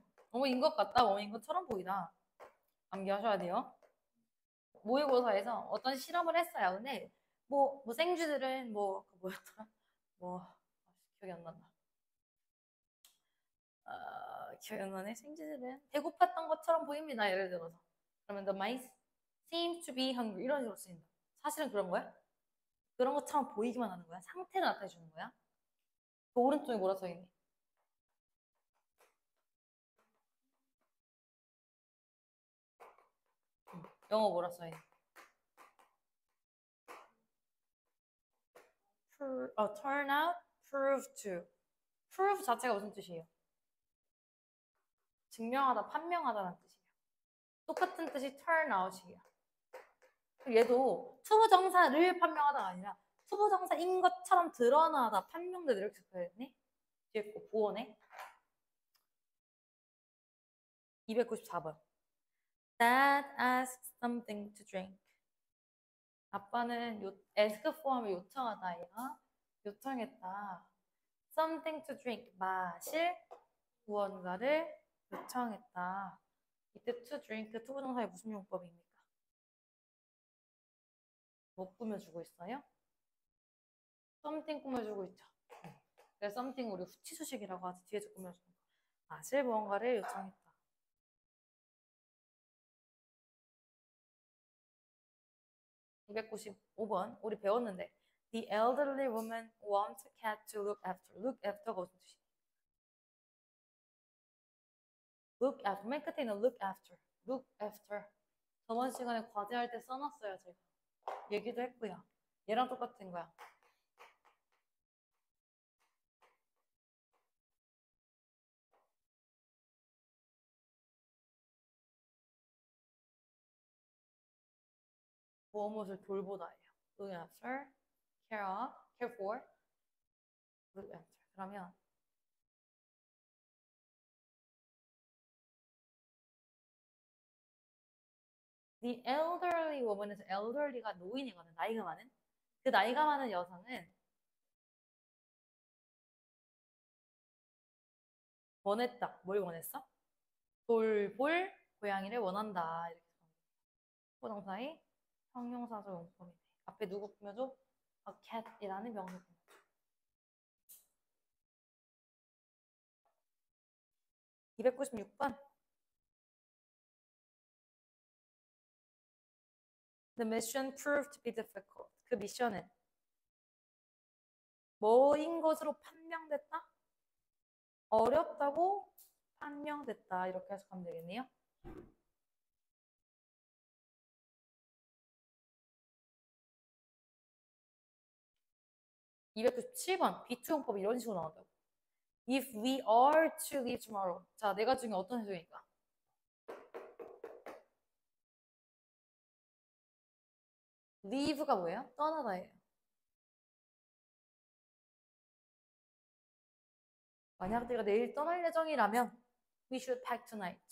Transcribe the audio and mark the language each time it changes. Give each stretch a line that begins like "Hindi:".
Korean: 뭐인 것 같다, 뭐인 것처럼 보이다. 암기하셔야 돼요. 모의고사에서 어떤 실험을 했어요. 근데 뭐 생쥐들은 뭐였더라? 기억이 안 난다. 기억이 안 나네. 생쥐들은 배고팠던 것처럼 보입니다. 예를 들어서. 그러면
English: the mice seem to be hungry
Korean: 이런 식으로 쓰인다. 사실은 그런 거야? 그런 것처럼 보이기만 하는 거야? 상태를 나타내 주는 거야? 그 오른쪽에 뭐라 써있니? 영어 뭐라 써있니?
English: turn out, prove to.
Korean: prove 자체가 무슨 뜻이에요? 증명하다, 판명하다라는 뜻이에요. 똑같은 뜻이 turn out이에요. 얘도 투부정사를 판명하다가 아니라 투부정사인 것처럼 드러나다, 판명되다 이렇게 써야겠네? 뒤에 거 부원에 294번.
English: Dad asked something to drink.
Korean: 아빠는 ask for 하면 요청하다예요. 요청했다. something to drink, 마실 무언가를 요청했다. 이때 to drink, 투부정사의 무슨 용법입니까? 뭐 꾸며주고 있어요? something 꾸며주고 있죠. 그래서 something 우리 후치수식이라고 하지. 뒤에서 꾸며주는 거. 마실 무언가를 요청했다. 295번 우리 배웠는데
English: The elderly woman wants a cat to look after.
Korean: Look after가 무슨 뜻이야?
English: Look after.
Korean: 맨 끝에 있는
English: look after. Look after.
Korean: 저번 시간에 과제할 때 써놨어요. 제가. 얘기도 했고요. 얘랑 똑같은 거야. 무엇을 돌보다예요.
English: Look after, care of, care for, look after.
Korean: 그러면 The elderly woman에서 elderly가 노인이거든. 나이가 많은. 그 나이가 많은 여성은 원했다. 뭘 원했어? 돌볼 고양이를 원한다. 이렇게 부동사의 형용사적 용법이네. 앞에 누구 꾸며줘? A cat이라는 명사 꾸며줘. 296번.
English: The mission proved to be difficult.
Korean: 그 미션은 뭐인 것으로 판명됐다? 어렵다고 판명됐다. 이렇게 해석하면 되겠네요. (297번) 비투용법 이런 식으로 나온다고.
English: If we are to leave tomorrow.
Korean: 자, 내가 중에 어떤 해석일까? leave가 뭐예요? 떠나다예요. 만약 내가 내일 떠날 예정이라면
English: we should pack tonight.